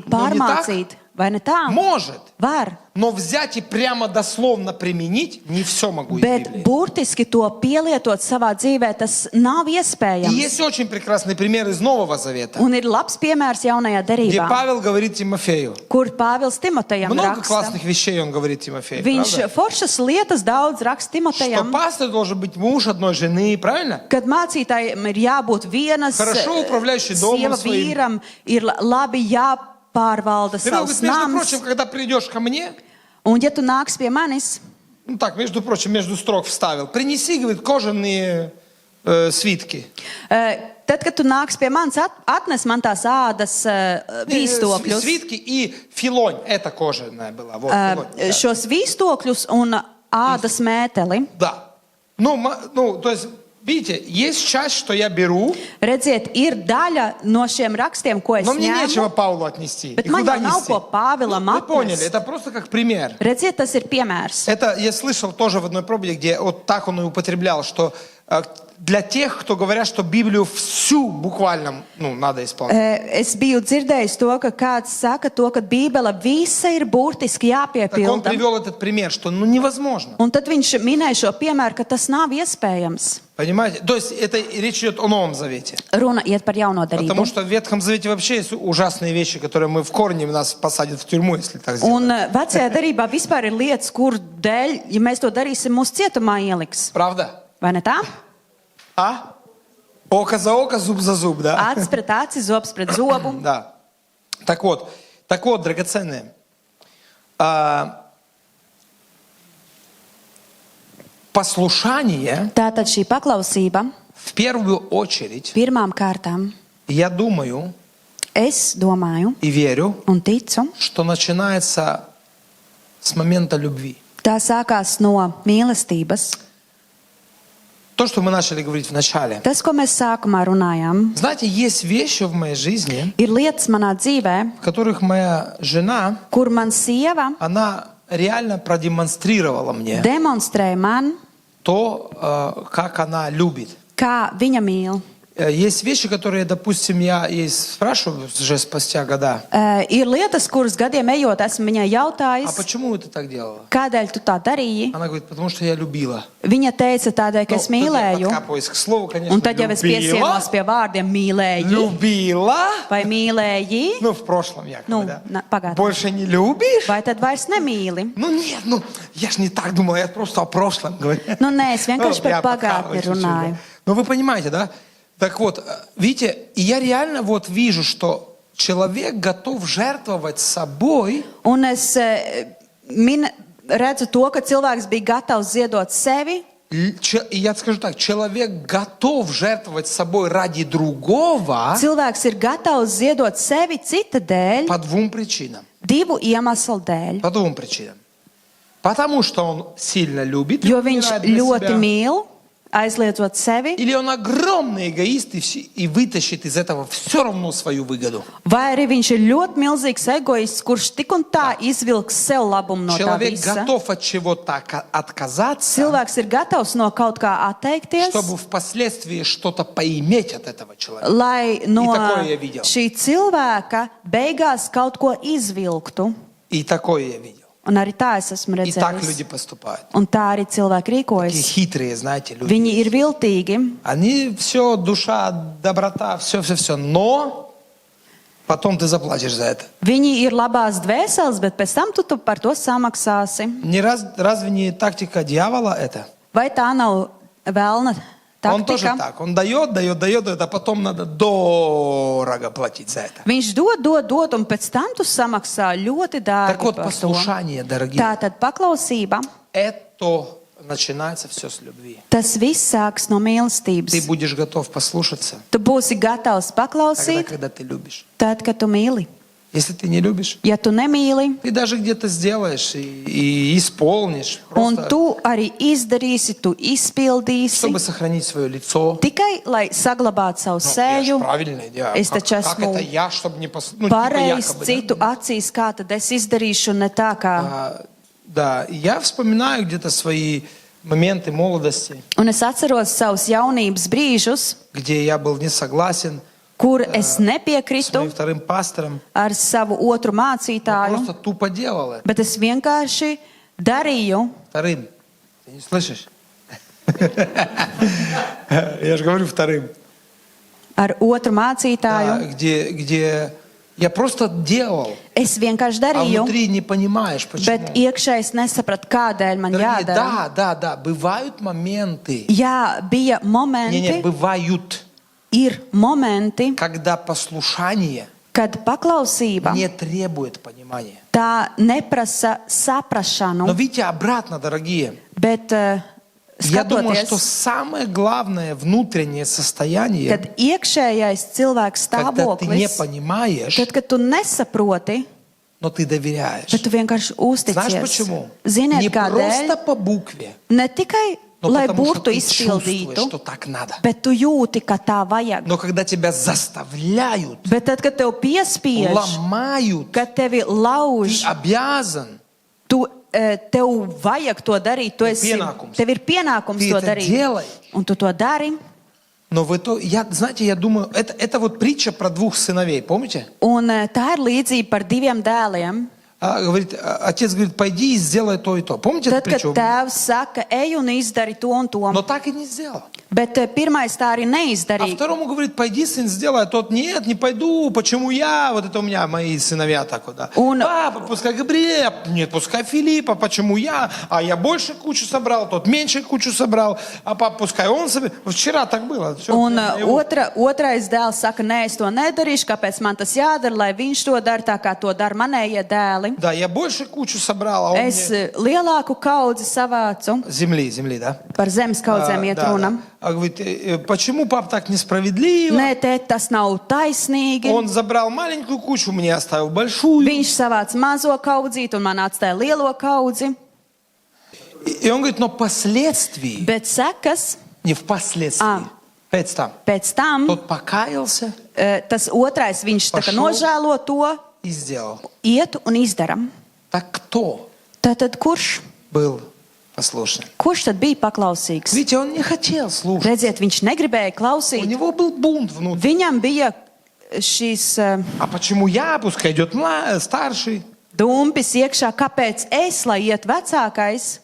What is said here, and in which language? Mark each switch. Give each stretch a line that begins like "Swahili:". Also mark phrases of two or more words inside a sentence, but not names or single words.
Latvian: Nu, ne pārmācīt. Vai ne tā?
Russian: Может.
Latvian: Var.
Russian: Но взять и прямо дословно применить не все могу из
Latvian: Bet
Russian: Библии.
Latvian: burtiski to pielietot savā dzīvē, tas nav
Russian: И
Latvian: iespējams.
Russian: есть очень прекрасный пример из Нового Завета,
Latvian: Un ir labs piemērs jaunajā
Russian: где
Latvian: derībā,
Russian: Павел говорит Тимофею.
Latvian: kur Pāvils Timotejam
Russian: Много
Latvian: raksta.
Russian: классных вещей он говорит Тимофею,
Latvian: Viņš
Russian: правда?
Latvian: foršas lietas daudz raksta
Russian: Что
Latvian: Timotejam,
Russian: пастор должен быть муж одной жены, правильно?
Latvian: kad mācītājiem ir jābūt vienas
Russian: Хорошо управляющий домом
Latvian: sieva
Russian: своим.
Latvian: vīram, ir labi jāpārvalda
Russian: Ты, говорит,
Latvian: savs
Russian: между
Latvian: nams.
Russian: прочим, когда придешь ко мне,
Latvian: Un ja tu nāks pie manis,
Russian: ну так, между прочим, между строк вставил, принеси, говорит, кожаные свитки.
Latvian: tad, kad tu nāks pie manis, atnes man tās ādas vīstokļus.
Russian: Свитки и филонь, это кожаная была. Вот, филонь, да.
Latvian: Šos vīstokļus un ādas mēteli.
Russian: Да. Ну, то есть, видите, есть часть, что я беру,
Latvian: Redziet, ir daļa no šiem rakstiem, ko es
Russian: но мне нечего
Latvian: ņēmu.
Russian: Павлу отнести.
Latvian: Bet
Russian: И
Latvian: man
Russian: куда
Latvian: jau nav
Russian: нести?
Latvian: ko Pāvilam
Russian: Вы поняли,
Latvian: atnest.
Russian: это просто как пример.
Latvian: Redziet, tas ir piemērs.
Russian: Это я слышал тоже в одной проповеди, где вот так он и употреблял, что для тех, кто говорят, что Библию всю буквально, надо исполнять.
Latvian: Es biju dzirdējis to, ka kāds saka to, ka Bībele visa ir burtiski
Russian: Так он
Latvian: jāpiepilda.
Russian: привел этот пример, что невозможно.
Latvian: Un tad viņš minēja šo piemēru, ka tas nav iespējams.
Russian: Понимаете? То есть это речь идет о Новом Завете.
Latvian: Runa iet par jauno
Russian: Потому
Latvian: darību.
Russian: что в Ветхом Завете вообще есть ужасные вещи, которые мы в корне нас посадят в тюрьму, если так сделаем.
Latvian: Un vecajā darībā vispār ir lietas, kur dēļ, ja mēs to darīsim, mūsu cietumā ieliks.
Russian: Правда?
Latvian: Vai ne tā?
Russian: А? Око за око, зуб за зуб, да?
Latvian: Acis pret aci, zobs pret zobu.
Russian: Да. Так вот, драгоценные. Послушание,
Latvian: Tātad šī paklausība
Russian: в первую очередь,
Latvian: pirmām kārtām,
Russian: я думаю
Latvian: es domāju
Russian: и верю,
Latvian: un ticu,
Russian: что начинается с момента любви.
Latvian: tā sākās no mīlestības.
Russian: То, что мы начали говорить в начале.
Latvian: Tas, ko mēs sākumā runājām,
Russian: Знаете, есть вещи в моей жизни,
Latvian: ir lietas manā dzīvē,
Russian: в которых моя жена,
Latvian: kur man sieva
Russian: она реально продемонстрировала мне
Latvian: demonstrē man,
Russian: то, как она любит.
Latvian: kā viņa mīl.
Russian: Есть вещи, которые, допустим, я ей спрашиваю уже спустя года.
Latvian: Ir lietas, kuras gadiem ejot, esmu viņai
Russian: А
Latvian: jautājis,
Russian: почему ты так делала?
Latvian: kādēļ tu tā darīji.
Russian: Она говорит, потому что я любила.
Latvian: Viņa teica tādēļ, ka
Russian: Ну,
Latvian: es
Russian: тут я
Latvian: mīlēju.
Russian: подкапываюсь к слову, конечно.
Latvian: Un tad jau es piesienos pie vārdiem mīlēji
Russian: Любила?
Latvian: vai mīlēji.
Russian: Ну, в прошлом якобы, Ну, да.
Latvian: pagātnē.
Russian: Больше не любишь?
Latvian: Vai tad vairs nemīli?
Russian: Ну, нет, ну, я ж не так думала, я просто о прошлом говорю.
Latvian: Nu, nē, es vienkārši
Russian: Ну, я
Latvian: par pagātni
Russian: подкапываю чуть-чуть,
Latvian: runāju.
Russian: да. Ну, вы понимаете, да? Так вот, видите, и я реально вот вижу, что человек готов жертвовать собой,
Latvian: Un es redzu to, ka cilvēks bija gatavs ziedot sevi.
Russian: и я скажу так, человек готов жертвовать собой ради другого
Latvian: Cilvēks ir gatavs ziedot sevi cita dēļ,
Russian: по двум причинам.
Latvian: divu iemeslu dēļ.
Russian: По двум причинам. Потому что он сильно любит, и
Latvian: Jo
Russian: он
Latvian: viņš
Russian: умирает для
Latvian: ļoti
Russian: себя.
Latvian: mīl, aizliedzot sevi,
Russian: Или он огромный эгоист и вытащит из этого все равно свою выгоду.
Latvian: vai arī viņš ir ļoti milzīgs egoists, kurš tik un tā izvilks sev labumu no tā
Russian: Человек
Latvian: visa.
Russian: готов от чего-то отказаться,
Latvian: Cilvēks ir gatavs no kaut kā atteikties,
Russian: чтобы впоследствии что-то поиметь от этого человека.
Latvian: lai no
Russian: такое я видел.
Latvian: šī cilvēka beigās kaut ko izvilktu.
Russian: И такое я видел.
Latvian: Un arī tā es esmu
Russian: И так люди
Latvian: redzējis.
Russian: поступают.
Latvian: Un tā arī cilvēki
Russian: Такие
Latvian: rīkojas.
Russian: хитрые, знаете, люди.
Latvian: Viņi ir viltīgi.
Russian: Они все, душа, доброта, все. Но потом ты заплатишь за это.
Latvian: Viņi ir labās dvēseles, bet pēc tam tu par to samaksāsi.
Russian: Разве не тактика дьявола это?
Latvian: Vai tā nav vēlna
Russian: Он тоже
Latvian: taktika?
Russian: так. Он дает, а потом надо дорого платить за это.
Latvian: Viņš dod, un pēc tam tu samaksā ļoti
Russian: Так
Latvian: dārgi
Russian: вот,
Latvian: par to.
Russian: послушание, дорогие,
Latvian: Tātad paklausība,
Russian: это начинается все с любви.
Latvian: tas viss sāks no
Russian: Ты
Latvian: mīlestības.
Russian: будешь готов послушаться
Latvian: Tu būsi gatavs
Russian: тогда,
Latvian: paklausīt,
Russian: когда ты любишь.
Latvian: tad, kad tu mīli.
Russian: Если ты не любишь,
Latvian: Ja tu nemīli,
Russian: ты даже где-то сделаешь и исполнишь,
Latvian: un
Russian: просто
Latvian: tu arī izdarīsi, tu izpildīsi,
Russian: чтобы сохранить свое лицо.
Latvian: tikai lai saglabātu savu
Russian: Ну, я ж
Latvian: seju,
Russian: правильно делаю.
Latvian: es
Russian: Как
Latvian: taču
Russian: это
Latvian: esmu
Russian: я, чтобы не ну, типа
Latvian: pareizs
Russian: якобы,
Latvian: citu acīs, kā tad es izdarīšu, ne tā kā.
Russian: Да, я вспоминаю где-то свои моменты молодости,
Latvian: Un es atceros savus jaunības brīžus,
Russian: где я был не согласен
Latvian: kur es
Russian: с
Latvian: nepiekrītu
Russian: моим вторым пастором.
Latvian: ar savu otru
Russian: Я
Latvian: mācītāju,
Russian: просто тупо делал это.
Latvian: bet es vienkārši darīju.
Russian: Вторым. Ты не слышишь? Я же говорю вторым.
Latvian: Ar otru
Russian: Да,
Latvian: mācītāju.
Russian: где я просто делал,
Latvian: Es vienkārši
Russian: а
Latvian: darīju,
Russian: внутри не понимаешь, почему.
Latvian: bet iekšēji es nesapratu, kādēļ man
Russian: Дорогие,
Latvian: jādara.
Russian: да, бывают моменты.
Latvian: Jā, bija
Russian: Не,
Latvian: momenti,
Russian: бывают,
Latvian: ir momenti,
Russian: когда послушание
Latvian: kad paklausība
Russian: не требует понимания.
Latvian: tā neprasa
Russian: Но
Latvian: saprašanu,
Russian: видите, обратно, дорогие,
Latvian: bet
Russian: я думаю, что
Latvian: skatoties,
Russian: самое главное внутреннее состояние,
Latvian: kad iekšējais cilvēks
Russian: когда ты не
Latvian: stāvoklis,
Russian: понимаешь,
Latvian: tad, kad tu nesaproti,
Russian: но ты доверяешь.
Latvian: bet tu vienkārši
Russian: Знаешь
Latvian: uzticies.
Russian: почему?
Latvian: Ziniet,
Russian: Не
Latvian: kādēļ?
Russian: просто по букве,
Latvian: Ne tikai,
Russian: но
Latvian: lai
Russian: потому что
Latvian: burtu
Russian: ты чувствуешь,
Latvian: izpildītu,
Russian: что так надо.
Latvian: bet tu jūti, ka tā vajag.
Russian: Но когда тебя заставляют,
Latvian: Bet tad, kad tev piespiež,
Russian: ломают,
Latvian: kad tevi
Russian: ты
Latvian: lauž,
Russian: обязан,
Latvian: tev vajag to darīt, Pienākums. tev ir pienākums
Russian: ты
Latvian: to
Russian: это
Latvian: darīt.
Russian: делай.
Latvian: Un tu to dari.
Russian: Но знаете, я думаю, это вот притча про двух сыновей, помните?
Latvian: Un tā ir līdzība par diviem dēliem.
Russian: Отец говорит, пойди и сделай то и то. Помните
Latvian: Tad,
Russian: эту
Latvian: kad
Russian: притчу?
Latvian: tēvs saka, ej un izdari to un to,
Russian: Но так и не сделал.
Latvian: bet pirmais tā arī
Russian: А
Latvian: neizdarīja.
Russian: второму говорит, пойди, сын, сделай. А тот, нет, не пойду, почему я? Вот это у меня мои сыновья так вот, да. Папа, пускай Габриэль, нет, пускай Филиппа, почему я? А я больше кучу собрал, тот меньше кучу собрал. А папа, пускай он соберет. Вчера так было. Всё,
Latvian: Un
Russian: его.
Latvian: otrais dēls saka, nē, es to nedarīšu, kāpēc man tas jādara, lai viņš to dara tā, kā to dara manējie dēli.
Russian: Да, я больше кучу собрал, а он
Latvian: Es
Russian: мне...
Latvian: lielāku kaudzi savācu,
Russian: Земли, да?
Latvian: par zemes kaudzēm iet
Russian: Да,
Latvian: runa.
Russian: да. А говорит, почему папа так несправедливо?
Latvian: Nē, tēt, tas nav taisnīgi.
Russian: Он забрал маленькую кучу, мне оставил большую.
Latvian: Viņš savāc mazo kaudzīti un man atstāja lielo kaudzi.
Russian: И он говорит, но впоследствии,
Latvian: Bet sekas
Russian: не впоследствии,
Latvian: pēc tam, pēc tam,
Russian: тот покаялся
Latvian: tas otrais, viņš tā kā Pašo. nožēlo to,
Russian: и сделал.
Latvian: iet un izdara.
Russian: Так кто
Latvian: Tātad kurš
Russian: был послушным.
Latvian: Kurš tad bija paklausīgs?
Russian: Видите, он не хотел слушать.
Latvian: Redziet, viņš negribēja
Russian: У
Latvian: klausīt.
Russian: него был бунт внутри.
Latvian: Viņam bija šīs
Russian: А почему я? Пускай идет старший.
Latvian: dumpis iekšā, kāpēc es, lai iet vecākais,